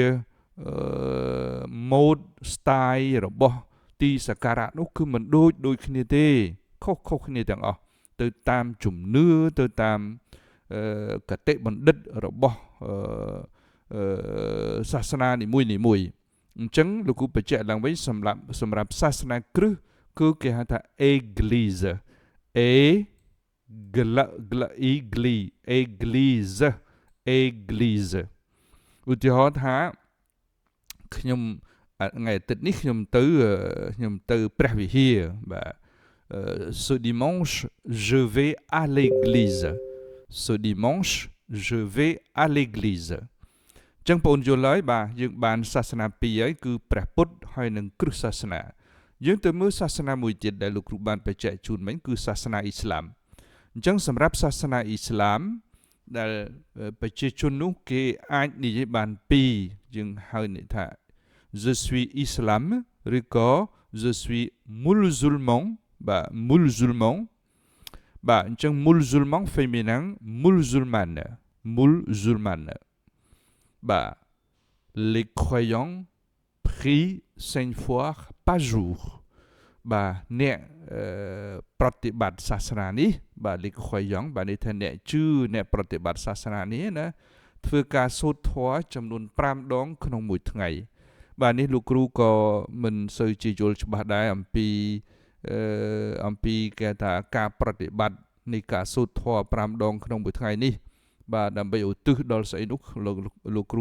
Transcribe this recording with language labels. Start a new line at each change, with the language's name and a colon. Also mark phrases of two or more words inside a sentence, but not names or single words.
French: mode style
Khmer: របស់ទីសក្ការៈនោះគឺមិនដូចគ្នាទេខុសគ្នាទាំងអស់ទៅតាមជំនឿទៅតាមកតិបណ្ឌិតរបស់សាសនានីមួយអញ្ចឹងលោកគ្រូបញ្ជាក់ឡើងវិញសម្រាប់សាសនាគ្រឹះគឺគេហៅថា Église Église ឧទាហរណ៍ថាខ្ញុំថ្ងៃអាទិត្យនេះខ្ញុំទៅព្រះវិហារបាទ
French: ce dimanche je vais à l'église ce dimanche je vais à l'église
Khmer: ចឹងបងប្អូនយល់ហើយបាទយើងបានសាសនាពីរហើយគឺព្រះពុទ្ធហើយនិងគ្រិស្តសាសនាយើងទៅមើលសាសនាមួយទៀតដែលលោកគ្រូបានបញ្ជាក់ជូនមិញគឺសាសនាអ៊ីស្លាមអញ្ចឹងសម្រាប់សាសនាអ៊ីស្លាមដែលប្រជាជននោះគេអាចនិយាយបានពីរយើងហៅនេះថា
French: je suis islam
Khmer: ឬក៏
French: je suis musulman
Khmer: បាទ musulman បាទអញ្ចឹង
French: musulman féminin musulmane
Khmer: បាទ
French: les croyants prient 5 fois par jour
Khmer: បាទអ្នកប្រតិបត្តិសាសនានេះបាទ
French: les croyants
Khmer: បាទនេះថាអ្នកជឿអ្នកប្រតិបត្តិសាសនានេះណាធ្វើការសូត្រធម៌ចំនួន5ដងក្នុងមួយថ្ងៃបាទនេះលោកគ្រូក៏មិនសូវជាយល់ច្បាស់ដែរអំ ពីគេថាការប្រតិបត្តិនៃការសូត្រធម៌5ដងក្នុងមួយថ្ងៃនេះបាទដើម្បីឧទ្ទិសដល់ស្អីនោះលោកគ្រូ